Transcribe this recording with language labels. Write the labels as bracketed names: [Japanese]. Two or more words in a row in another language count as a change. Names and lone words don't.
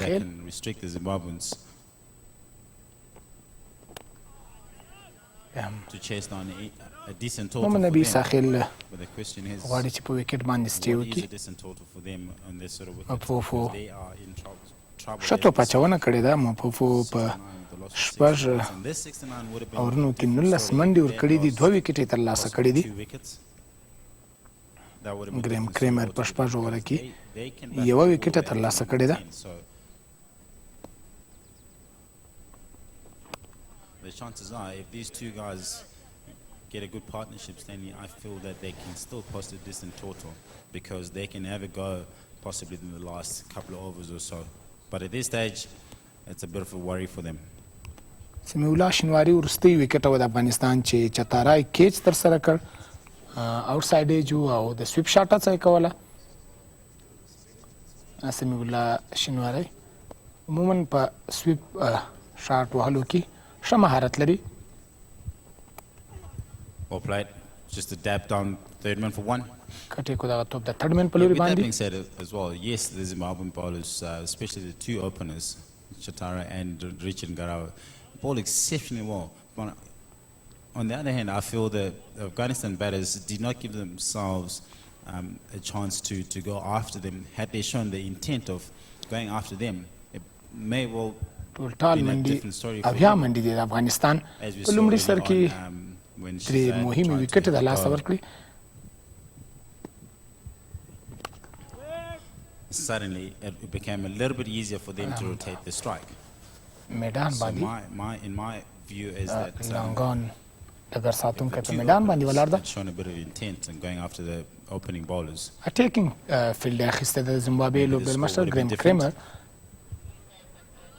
[English] Sahel. can restrict the Zimbabweans to chase down a decent total [Pashto] محمد [English] for [Pashto] نبي [English] them. [Pashto] ساخیل [English] But the question is, [Pashto] غواړي چې په وکټ باندې سټیو [English] what is [Pashto] کړي. [English] a decent total for them on this sort of wicket? Apofo. Because they are in trouble. [Pashto] ښه توپ اچونه کړې ده. مپوفو په شپږ [English] And this 69 would have been [Pashto] اورونو کې [English] different [Pashto] 19 [English] story. [Pashto] منډې [English] They [Pashto] ورکړي دي. [English] lost [Pashto] 2 وکټې ترلاسه کړي دي. [English] 2 wickets. That would have been [Pashto] ګریم [English] different [Pashto] کریمر [English] story [Pashto] په شپږ [English] altogether [Pashto] اووره [English] because [Pashto] کې [English] they can [Pashto] یوه [English] bat [Pashto] وکټه [English] all [Pashto] ترلاسه [English] at کړې ده. 10. So the chances are if these two guys get a good partnership, Stanley, I feel that they can still post a decent total because they can have a go possibly in the last couple of overs or so. But at this stage, it's a bit of a worry for them. [Pashto] سمیع الله شینواري وروستۍ وکټ و د افغانستان چې چتارای کیچ ترسره کړ. [English] outside edge [Pashto] او د [English] sweep shot [Pashto] هڅه یې کوله. سمیع الله شینواری عموما په [English] sweep shot [Pashto] وهلو کې ښه مهارت لري. [English] Well played. Just a dab down, third man for 1. [Pashto] کټې کو دغه توپ د [English] third man [Pashto] په لوري [English] With that [Pashto] باندې. [English] being said as well, yes, the Zimbabwean bowlers, especially the two openers, Chatara and Richard Ngarawa, bowl exceptionally well. But on the other hand, I feel that the Afghanistan batters did not give themselves a chance to go after them. Had they shown the intent of going after them, it may well [Pashto] ټول ټال [English] been a [Pashto] منډي [English] different story for [Pashto] اویا [English] them. [Pashto] منډي دي د افغانستان [English] As we [Pashto] په [English] saw [Pashto] لومړي [English] early [Pashto] سر کې [English] on, when [Pashto] درې [English] Shazad [Pashto] مهمې [English] tried to [Pashto] وکټې د لاسه [English] go [Pashto] ورکړي. [English] suddenly it became a little bit easier for them to rotate the strike. [Pashto] میدان [English] So [Pashto] باندې [English] in my view is that [Pashto] لانګان ډګر ساتونکی [English] the [Pashto] په [English] two [Pashto] میدان باندې [English] openers [Pashto] ولاړ ده. [English] had shown a bit of intent in going after the opening bowlers. attacking field [Pashto] اخیسته د زیمبابوې [English] Maybe the [Pashto] لوبډل [English] score [Pashto] مشر [English] would have been [Pashto] ګریم [English] different. [Pashto] کریمر.